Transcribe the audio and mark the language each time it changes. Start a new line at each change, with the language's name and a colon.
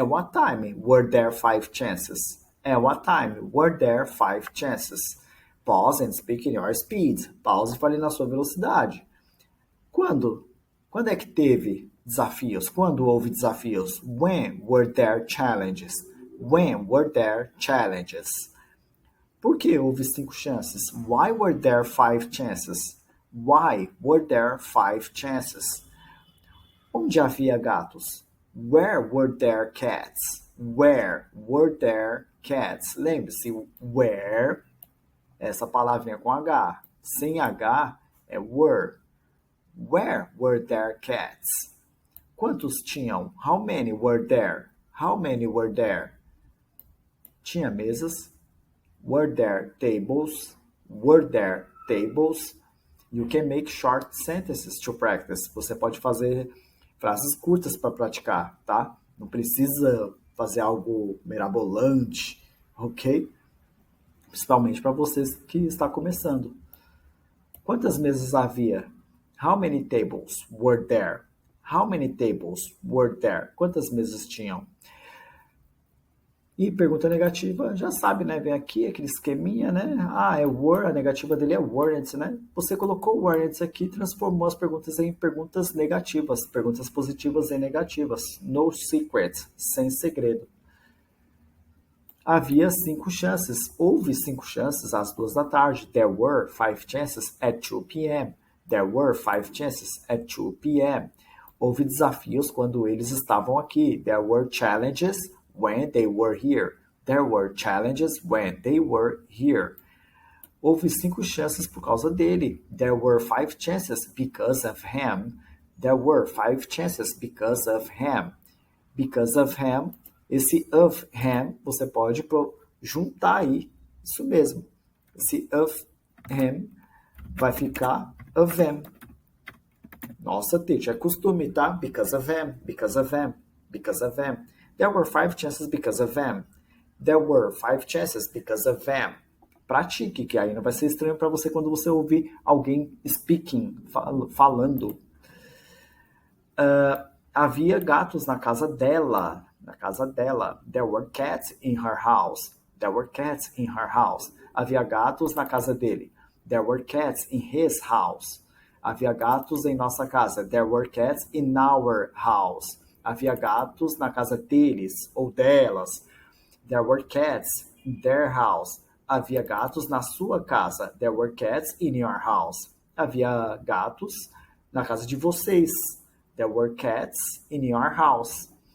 English: At what time were there 5 chances? At what time were there 5 chances? Pause and speak in your speed.
Portuguese: Pause e fale na sua velocidade. Quando? Quando é que teve desafios? Quando houve desafios?
English: When were there challenges? When were there challenges?
Portuguese: Por que houve 5 chances?
English: Why were there 5 chances? Why were there 5 chances?
Portuguese: Onde havia gatos?
English: Where were there cats? Where were there cats?
Portuguese: Lembre-se, where, essa palavrinha com H. Sem H é
English: were. Where were there cats?
Portuguese: Quantos tinham?
English: How many were there? How many were there?
Portuguese: Tinha mesas?
English: Were there tables? Were there tables? You can make short sentences to practice.
Portuguese: Você pode fazer frases curtas para praticar, tá? Não precisa fazer algo mirabolante, ok? Principalmente para vocês que está começando. Quantas mesas havia?
English: How many tables were there? How many tables were there?
Portuguese: Quantas mesas tinham? E pergunta negativa, já sabe, né? Vem aqui aquele esqueminha, né? Ah, é were, a negativa dele é weren't, né? Você colocou weren't aqui e transformou as perguntas em perguntas negativas, perguntas positivas em negativas.
English: No secret,
Portuguese: sem segredo. Havia 5 chances. Houve 5 chances às 2 da tarde.
English: There were 5 chances at 2 p.m. There were 5 chances at 2 p.m.
Portuguese: Houve desafios quando eles estavam aqui.
English: There were challenges when they were here. There were challenges when they were here. Houve 5 chances por causa dele. There were 5 chances because of him. There were 5 chances because of him. Because of him.
Portuguese: Esse of him você pode juntar aí. Isso mesmo. Esse of him vai ficar of them. Nossa,
English: teacher,
Portuguese: é costume, tá?
English: Because of him. Because of him. Because of him. There were 5 chances because of them. There were 5 chances because of them.
Portuguese: Pratique, que aí não vai ser estranho para você quando você ouvir alguém speaking, falando. Havia gatos na casa dela. Na casa dela.
English: There were cats in her house. There were cats in her house.
Portuguese: Havia gatos na casa dele.
English: There were cats in his house.
Portuguese: Havia gatos em nossa casa.
English: There were cats in our house.
Portuguese: Havia gatos na casa deles ou delas.
English: There were cats in their house.
Portuguese: Havia gatos na sua casa.
English: There were cats in your house.
Portuguese: Havia gatos na casa de vocês.
English: There were cats in your house.